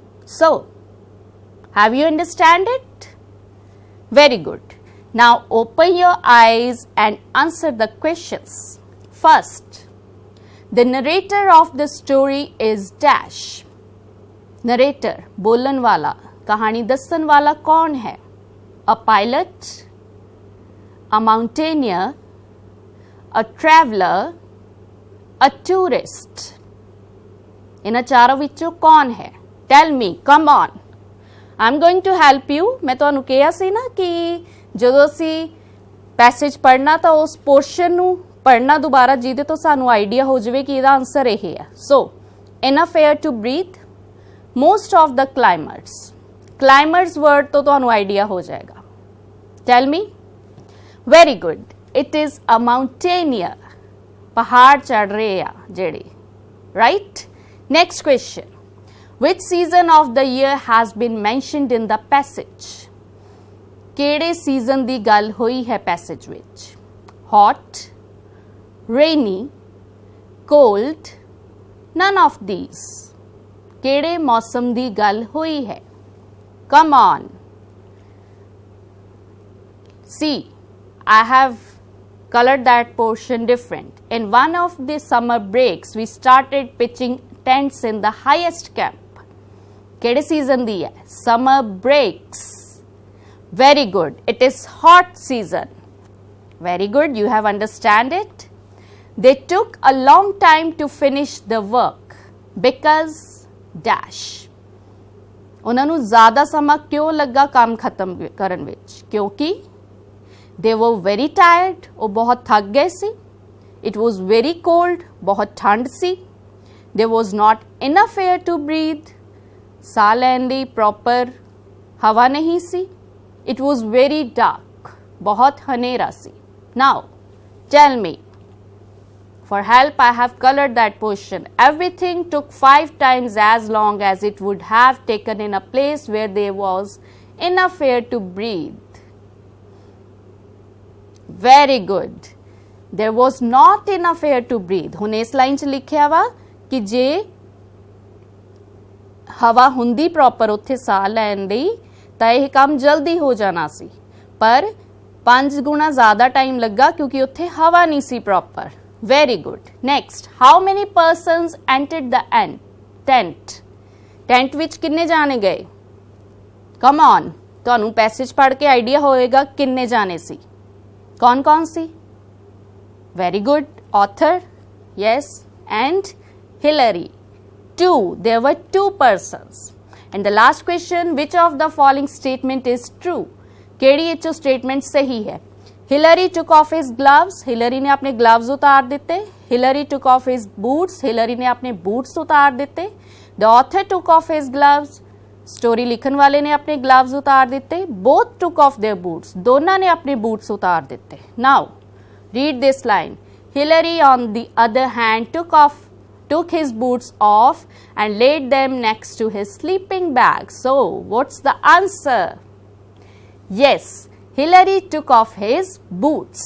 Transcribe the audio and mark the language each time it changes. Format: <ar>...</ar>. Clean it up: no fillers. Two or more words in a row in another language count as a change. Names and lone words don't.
<en>So, have you understand it? Very good. Now open your eyes and answer the questions. First, the narrator of the story is dash. Narrator,</en> <pa>ਬੋਲਣ ਵਾਲਾ, ਕਹਾਣੀ ਦੱਸਣ ਵਾਲਾ ਕੌਣ ਹੈ?</pa> <en>A pilot, a mountaineer, a traveler, a tourist.</en> <pa>ਇਨ੍ਹਾਂ ਚਾਰਾਂ ਵਿੱਚੋਂ ਕੌਣ ਹੈ?</pa> <en>Tell me, come on. I'm going to help you.</en> <pa>ਮੈਂ ਤੁਹਾਨੂੰ ਕਿਹਾ ਸੀ ਨਾ ਕਿ ਜਦੋਂ ਅਸੀਂ ਪੈਸੇਜ ਪੜ੍ਹਨਾ ਤਾਂ ਉਸ ਪੋਰਸ਼ਨ ਨੂੰ ਪੜ੍ਹਨਾ ਦੁਬਾਰਾ ਜਿਹਦੇ ਤੋਂ ਸਾਨੂੰ ਆਈਡੀਆ ਹੋ ਜਾਏ ਕਿ ਇਹਦਾ ਆਂਸਰ ਇਹ ਹੈ.</pa> <en>So, enough air to breathe. Most of the climbers. Climbers word</en> <pa>ਤਾਂ ਤੁਹਾਨੂੰ ਆਈਡੀਆ ਹੋ ਜਾਏਗਾ.</pa> <en>Tell me. Very good. It is a mountaineer.</en> <pa>ਪਹਾੜ ਚੜ੍ਹ ਰਹੇ ਆ ਜਿਹੜੇ.</pa> <en>Right? Next question. Which season of the year has been mentioned in the passage?</en> <pa>ਕਿਹੜੇ ਸੀਜ਼ਨ ਦੀ ਗੱਲ ਹੋਈ ਹੈ ਪੈਸੇਜ ਵਿੱਚ?</pa> <en>Hot, rainy, cold, none of these.</en> <pa>ਕਿਹੜੇ ਮੌਸਮ ਦੀ ਗੱਲ ਹੋਈ ਹੈ?</pa> <en>Come on. See, I have colored that portion different. In one of the summer breaks, we started pitching tents in the highest camp.</en> <pa>ਕਿਹੜੇ ਸੀਜ਼ਨ ਦੀ ਹੈ?</pa> <en>Summer breaks. Very good. It is hot season. Very good. You have understand it. They took a long time to finish the work because dash.</en> <pa>ਉਨ੍ਹਾਂ ਨੂੰ ਜ਼ਿਆਦਾ ਸਮਾਂ ਕਿਉਂ ਲੱਗਾ ਕੰਮ ਖ਼ਤਮ ਕਰਨ ਵਿੱਚ?</pa> <en>क्योंकि they were very tired.</en> <pa>ਉਹ ਬਹੁਤ ਥੱਕ ਗਏ ਸੀ.</pa> <en>It was very cold.</en> <pa>ਬਹੁਤ ਠੰਡ ਸੀ.</pa> <en>There was not enough air to breathe.</en> <pa>ਸਾਹ ਲੈਣ ਲਈ ਪ੍ਰਾਪਰ ਹਵਾ ਨਹੀਂ ਸੀ.</pa> <en>It was very dark.</en> <pa>ਬਹੁਤ ਹਨੇਰਾ ਸੀ.</pa> <en>Now, tell me. For help, I have colored that portion. Everything took 5 times as long as it would have taken in a place where there was enough air to breathe. Very good. There was not enough air to breathe.</en> <pa>ਹੁਣ ਇਸ ਲਾਈਨ 'ਚ ਲਿਖਿਆ ਵਾ ਕਿ ਜੇ ਹਵਾ ਹੁੰਦੀ ਪ੍ਰਾਪਰ ਉੱਥੇ ਸਾਹ ਲੈਣ ਲਈ ਤਾਂ ਇਹ ਕੰਮ ਜਲਦੀ ਹੋ ਜਾਣਾ ਸੀ, ਪਰ 5 ਗੁਣਾ ਜ਼ਿਆਦਾ ਟਾਈਮ ਲੱਗਾ ਕਿਉਂਕਿ ਉੱਥੇ ਹਵਾ ਨਹੀਂ ਸੀ ਪ੍ਰਾਪਰ.</pa> <en>Very good. Next, how many persons entered the tent?</en> <pa>ਟੈਂਟ ਵਿੱਚ ਕਿੰਨੇ ਜਣੇ ਗਏ?</pa> <en>Come on,</en> <pa>ਤੁਹਾਨੂੰ ਪੈਸੇਜ ਪੜ੍ਹ ਕੇ ਆਈਡੀਆ ਹੋਏਗਾ ਕਿੰਨੇ ਜਣੇ ਸੀ. ਕੌਣ ਕੌਣ ਸੀ?</pa> <en>Very good. Author, yes, and Hillary. 2. There were 2 persons. And the last question, which of the following statement is true?</en> <pa>ਕਿਹੜੀ ਇੱਚੋਂ ਸਟੇਟਮੈਂਟ ਸਹੀ ਹੈ?</pa> <en>Hillary took off his gloves.</en> <pa>Hillary ਨੇ ਆਪਣੇ ਗਲਵਜ਼ ਉਤਾਰ ਦਿੱਤੇ.</pa> <en>Hillary took off his boots.</en> <pa>Hillary ਨੇ ਆਪਣੇ ਬੂਟਸ ਉਤਾਰ ਦਿੱਤੇ.</pa> <en>The author took off his gloves.</en> <pa>ਸਟੋਰੀ ਲਿਖਣ ਵਾਲੇ ਨੇ ਆਪਣੇ ਗਲਵਜ਼ ਉਤਾਰ ਦਿੱਤੇ.</pa> <en>Both took off their boots.</en> <pa>ਦੋਨੋਂ ਨੇ ਆਪਣੇ ਬੂਟਸ ਉਤਾਰ ਦਿੱਤੇ.</pa> <en>Now, read this line. Hillary, on the other hand, took his boots off and laid them next to his sleeping bag. So, what's the answer? Yes, Hillary took off his boots.</en>